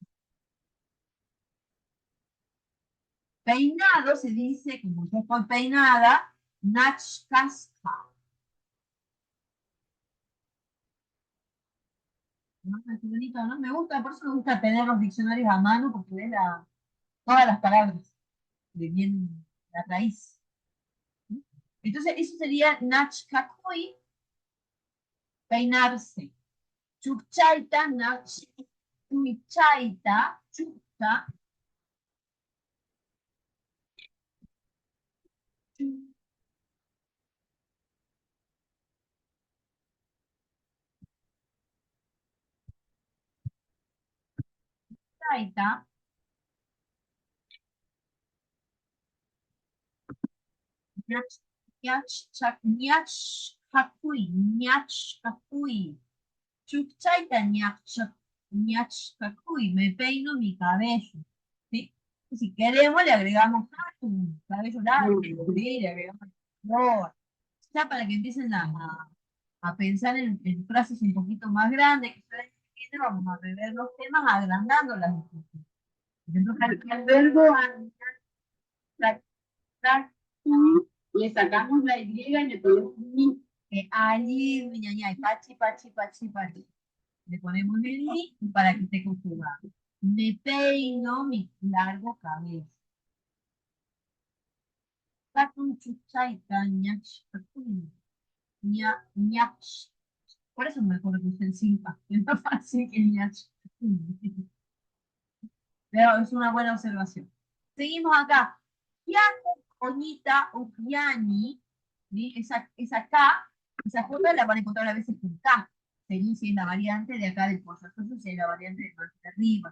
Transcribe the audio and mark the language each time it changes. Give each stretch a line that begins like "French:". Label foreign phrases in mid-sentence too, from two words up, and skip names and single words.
Spanish: Peinado se dice, como yo estoy peinada, nachkaska. ¿No? Qué bonito, ¿no? Me gusta, por eso me gusta tener los diccionarios a mano, porque ves todas las palabras de bien la raíz. Entonces, eso sería nachkakui, peinarse.
Quechua: Chukchaita, nach, chuichaita, chukcha, chuchaita, ñach, ñach, ñach, kakui, ñach, kakui. Chukchaita, ñach, ñach, kakui.
Spanish: Me peino mi cabello. ¿Sí? Si queremos, le agregamos cabello largo, ¿sí? Le agregamos color. Ya para que empiecen a pensar en frases un poquito más grandes, que ustedes entienden, vamos a rever los temas agrandando las discusiones. Por ejemplo, Al verbo le sacamos la Y y le ponemos ni. allí,
Quechua: ñañay, pachi, pachi, pachi, pachi.
Spanish: Le ponemos el ni para que esté conjugado. Me peino mi largo cabello. Saco un
Quechua: chuchaita, ñach, ñach.
Spanish: Por eso me acuerdo que usen simpa, que es más fácil que ñach. Pero es una buena observación. Seguimos acá. Yaku, coñita o piani, ¿sí? Esa K, esa J la van a encontrar a veces con K, según si es la variante de acá del porcentaje, si es la variante de más de arriba.